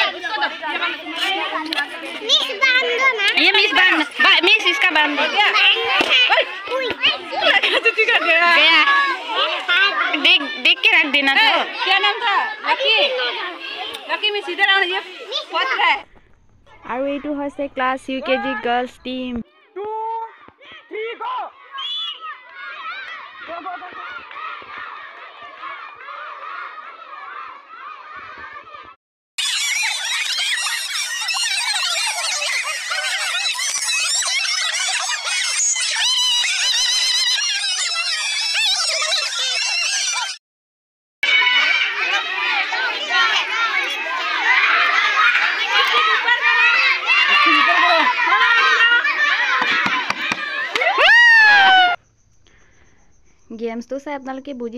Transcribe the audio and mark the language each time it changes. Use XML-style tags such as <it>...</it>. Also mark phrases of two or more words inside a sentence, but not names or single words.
<hi>मिस बांध दो ना ये मिस इसका बांध दो गया देख के रख देना था क्या नाम था लकी मिस इधर आओ ये फट रहा है</hi> <as>আৰু এইটো হৈছে</as> <en>class UKG girls team 2, 3 go. Go.</en> <as>গেমস তো চাই আপোনালোকে বুজি</as>